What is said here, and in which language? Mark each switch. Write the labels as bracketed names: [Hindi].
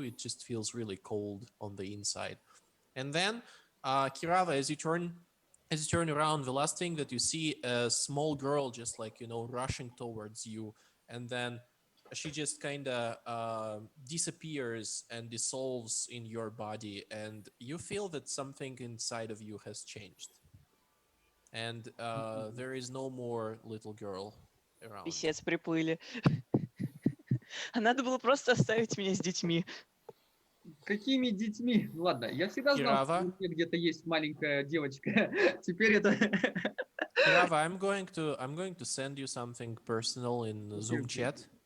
[English] It just feels really cold on the inside. And then Kirava, as you turn around, the last thing that you see, a small girl just like rushing towards you, and then she just kind of disappears and dissolves in your body, and you feel that something inside of you has changed. and there is no more little girl around. [Russian] Писец, приплыли. А надо было просто оставить меня с детьми. Какими детьми? Ладно, я всегда знал, что [English] Kirava, [Russian] у меня где-то есть маленькая девочка. Теперь это... [English] Kirava, I'm going to send you something personal in Zoom chat.